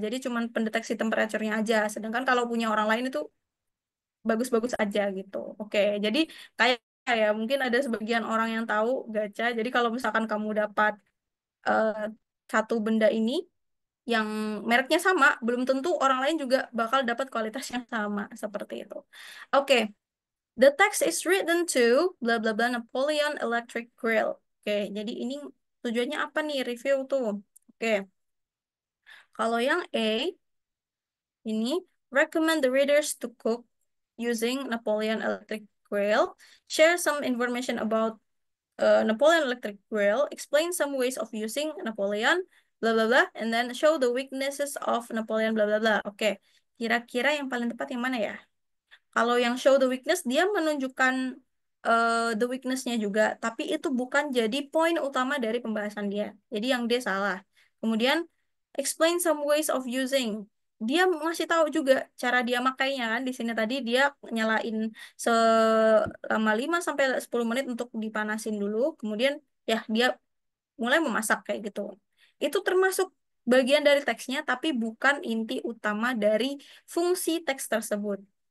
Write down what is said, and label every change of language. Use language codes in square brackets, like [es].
[id] Jadi cuman pendeteksi temperaturnya aja. Sedangkan kalau punya orang lain itu bagus-bagus aja gitu. Oke, jadi kayak kayak mungkin ada sebagian orang yang tahu gacha. Jadi kalau misalkan kamu dapat eh, satu benda ini yang mereknya sama, belum tentu orang lain juga bakal dapat kualitas yang sama seperti itu. [en] Oke, the text is written to bla bla bla Napoleon Electric Grill. [id] Oke, jadi ini tujuannya apa nih review tuh? Oke, kalau yang A ini [en] recommend the readers to cook using Napoleon Electric Grill, share some information about Napoleon Electric Grill, explain some ways of using Napoleon, bla bla bla, and then show the weaknesses of Napoleon, bla bla bla. [id] Oke, kira-kira yang paling tepat yang mana ya? Kalau yang [en] show the weakness, [id] dia menunjukkan the weakness-nya juga, tapi itu bukan jadi poin utama dari pembahasan dia. Jadi yang dia salah. [en] Kemudian, explain some ways of using. [id] Dia masih tahu juga cara dia makainya kan. Di sini tadi dia nyalain selama 5 sampai 10 menit untuk dipanasin dulu. Kemudian ya dia mulai memasak kayak gitu. Itu termasuk bagian dari teksnya, tapi bukan inti utama dari fungsi teks tersebut.